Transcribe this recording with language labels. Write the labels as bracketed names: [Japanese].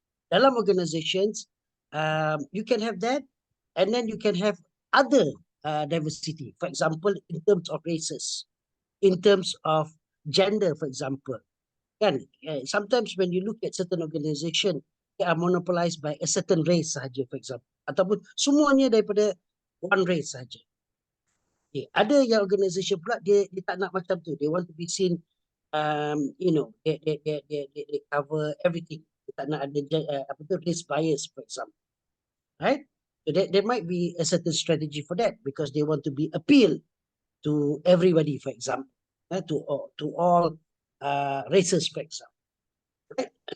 [English] Dalam organizations, you can have that, and then you can have other diversity. For example, in terms of races, in terms of gender, for example. [Malay] Kan? [English] Sometimes when you look at certain organization, they are monopolized by a certain race [Malay] sahaja, [English] for example. [Malay] Ataupun semuanya daripada [English] one race [Malay] sahaja. [English] Okay. [Malay] Ada yang organisation pula dia tak nak macam tu. [English] They want to be seen, they cover everything. [Malay] Dia tak nak ada [English] race bias, for example. Right? So there might be a certain strategy for that because they want to be appeal to everybody, for example, to all races, for example. Right?